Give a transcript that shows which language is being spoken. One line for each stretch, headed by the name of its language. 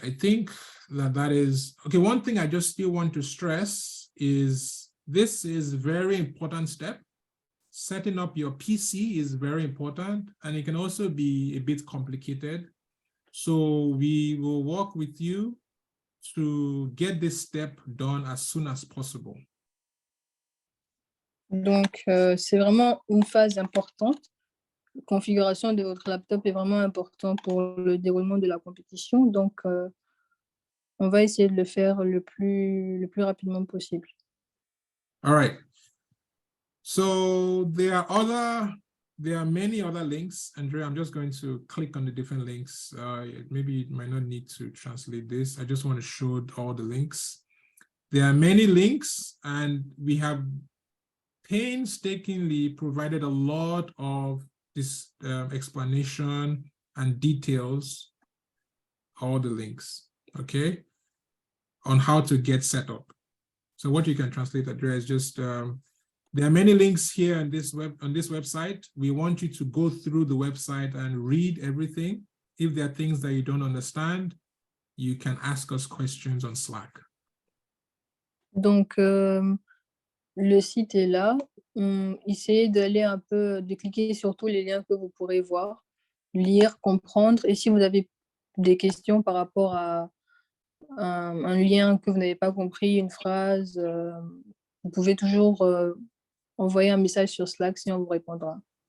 English: I think that is, okay, one thing I just still want to stress is this is a very important step. Setting up your PC is very important, and it can also be a bit complicated. So we will work with you to get this step done as soon as possible.
French: Donc, c'est vraiment une phase importante. La configuration de votre laptop est vraiment importante pour le déroulement de la compétition. Donc, on va essayer de le faire le plus rapidement possible.
English: All right. So there are many other links. Andrea, I'm just going to click on the different links. Maybe you might not need to translate this. I just want to show all the links. There are many links, and we have painstakingly provided a lot of this explanation and details, all the links, okay, on how to get set up. So what you can translate, Andrea, is just there are many links here on this website. We want you to go through the website and read everything. If there are things that you don't understand, you can ask us questions on Slack.
French: Donc, le site est là. Essayez d'aller un peu, de cliquer sur tous les liens que vous pourrez voir, lire, comprendre. Et si vous avez des questions par rapport à un lien que vous n'avez pas compris, une phrase, vous pouvez toujours envoyer un message sur Slack si on vous répondra.